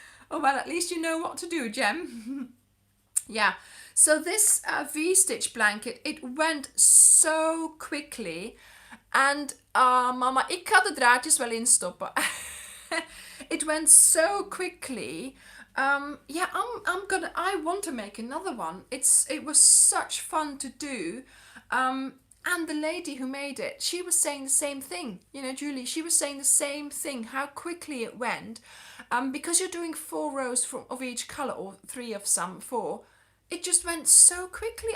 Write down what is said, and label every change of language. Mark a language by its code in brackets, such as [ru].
[en] Oh well, at least you know what to do, Jem. Yeah, so this V-stitch blanket, it went so quickly. [nl] En mama, ik ga de draadjes wel instoppen. [en] It went so quickly. Yeah, I want to make another one. It was such fun to do. And the lady who made it, she was saying the same thing. You know, Julie, she was saying the same thing, how quickly it went. Because you're doing 4 rows of each colour, or 3 of some, 4, it just went so quickly.